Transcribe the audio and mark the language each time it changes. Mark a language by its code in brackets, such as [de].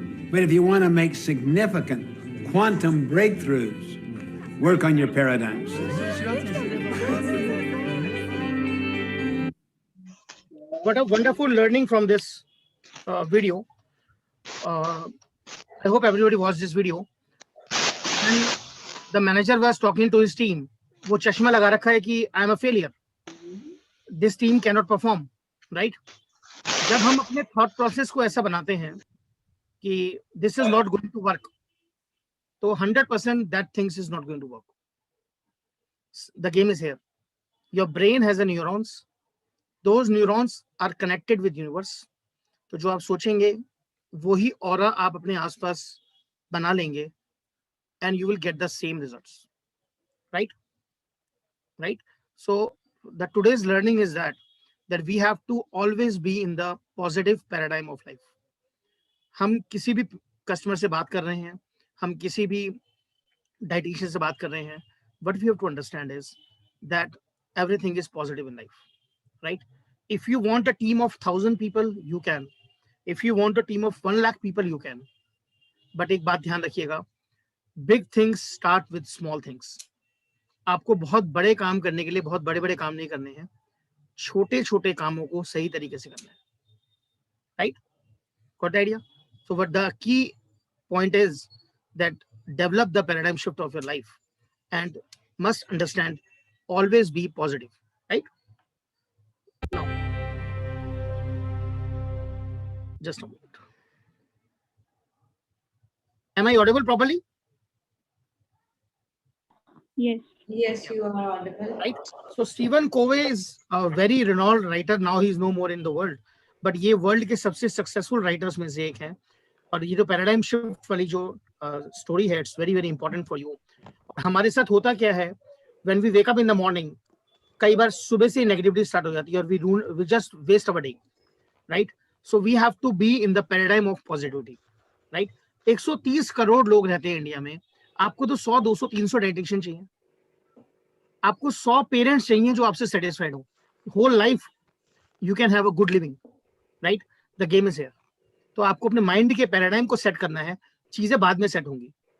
[en] But if you want to make significant quantum breakthroughs, work on your paradigms. What a wonderful learning from this video. I hope everybody watched this video. And the manager was talking to his team. [hi] वो चश्मा लगा रखा है कि [en] I am a failure. This team cannot perform, right? [hi] जब हम अपने [en] thought process [hi] को ऐसा बनाते हैं कि [en] this is not going to work, तो 100% that things is not going to work. The game is here. Your brain has a neurons. Those neurons are connected with universe. [hi] तो जो आप सोचेंगे वही aura आप अपने आसपास बना लेंगे, [en] and you will get the same results, right? So the today's learning is that we have to always be in the positive paradigm of life. [hi] हम किसी भी customer से बात कर रहे हैं, हम किसी भी dietitian से बात कर रहे हैं, [en] what we have to understand is that everything is positive in life, right? If you want a team of 1,000 people, you can. If you want a team of 1 lakh people, you can. But [hi] एक बात ध्यान रखिएगा, [en] big things start with small things. [hi] आपको बहुत बड़े काम करने के लिए बहुत बड़े-बड़े काम नहीं करने हैं, छोटे-छोटे कामों को सही तरीके से करना है, right? [en] Got the idea? So what the key point is that develop the paradigm shift of your life and must understand, always be positive, right? Now, just a moment. Am I audible properly? Yes. Yes, you are audible. Right. So Stephen Covey is a very renowned writer. Now he is no more in the world. [hi] But ये world के सबसे successful writers में से एक है. और ये जो paradigm shift वाली जो story है, [en] it's very very important for you. [hi] हमारे साथ होता क्या है? [en] When we wake up in the morning, [hi] कई बार सुबह से [en] negativity start [hi] हो जाती है और [en] we just waste our day, right? So we have to be in the paradigm of positivity, right? [hi] 130 crore लोग रहते हैं इंडिया में. आपको तो 100, 200, 300 डाइटिशियन चाहिए. आपको 100 पेरेंट्स चाहिए जो आपसे सेटिस्फाइड हो. [en] Whole life you can have a good living, right? The game is here. [hi] तो आपको अपने माइंड के पैराडाइम को सेट करना है, चीजें बाद में सेट होंगी.